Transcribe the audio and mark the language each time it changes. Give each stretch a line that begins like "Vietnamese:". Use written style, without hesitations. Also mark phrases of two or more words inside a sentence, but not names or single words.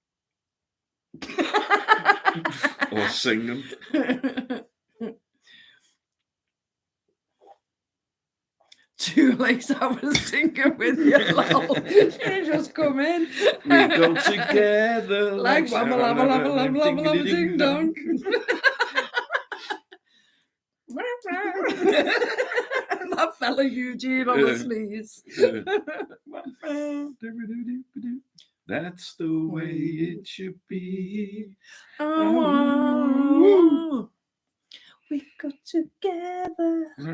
English: Or singing. Too late, I was singing with you, lol. You just come in. We go together like wabba labba labba labba labba labba ding dong. That fella Eugene on the sneeze. That's the way it should be. Oh, we got together.